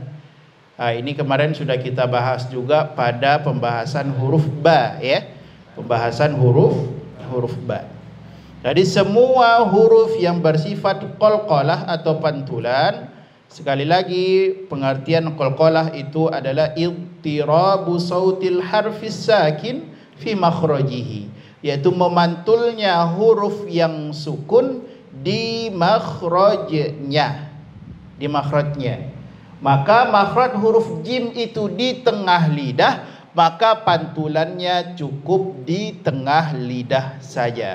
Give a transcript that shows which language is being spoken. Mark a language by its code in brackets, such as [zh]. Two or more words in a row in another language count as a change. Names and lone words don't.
[id] Nah, ini kemarin sudah kita bahas juga pada pembahasan huruf ba, ya. Pembahasan huruf ba. Jadi semua huruf yang bersifat qalqalah atau pantulan, sekali lagi pengertian qalqalah itu adalah [ar] اضطراب صوت الحرف الساكن في مخرجه, [id] yaitu memantulnya huruf yang sukun di makhrajnya, Maka makhraj huruf jim itu di tengah lidah, maka pantulannya cukup di tengah lidah saja.